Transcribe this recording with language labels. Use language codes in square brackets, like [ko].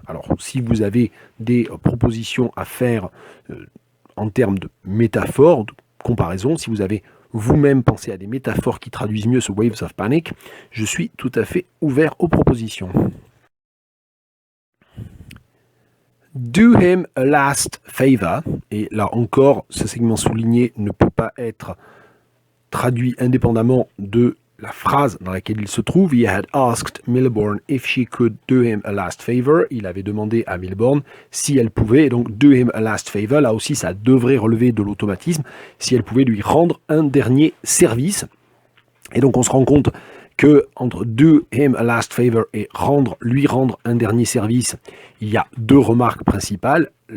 [fr] Alors, si vous avez des propositions à faire en termes de métaphores, de comparaison, si vous avez vous-même pensé à des métaphores qui traduisent mieux ce [en] waves of panic, [fr] je suis tout à fait ouvert aux propositions. [en] Do him a last favor, [fr] et là encore, ce segment souligné ne peut pas être traduit indépendamment de la phrase dans laquelle il se trouve. [en] He had asked Milbourne if she could do him a last favor. [fr] Il avait demandé à Milbourne si elle pouvait, et donc [en] do him a last favor, [fr] là aussi ça devrait relever de l'automatisme, si elle pouvait lui rendre un dernier service. Et donc on se rend compte que entre [en] do him a last favor [fr] et lui rendre un dernier service, il y a deux remarques principales.